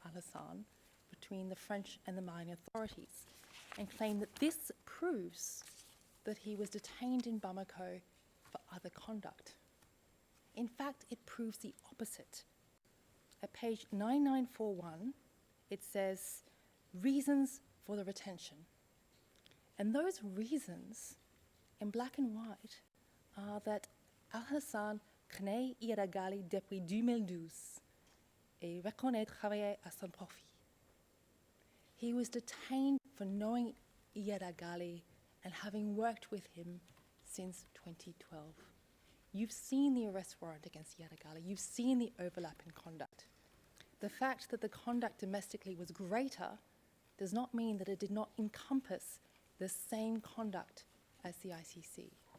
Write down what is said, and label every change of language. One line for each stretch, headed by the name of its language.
English: Al Hassan between the French and the Malian authorities and claimed that this proves that he was detained in Bamako for other conduct. In fact, it proves the opposite. At page 9941, it says, reasons for the retention. And those reasons, in black and white, are that Al Hassan
French: connaît Iyad Ghali depuis 2012 et reconnaît travailler à son profit.
English: He was detained for knowing Iyad Ghali and having worked with him since 2012. You've seen the arrest warrant against Iyad Ghali. You've seen the overlap in conduct. The fact that the conduct domestically was greater does not mean that it did not encompass the same conduct as the ICC.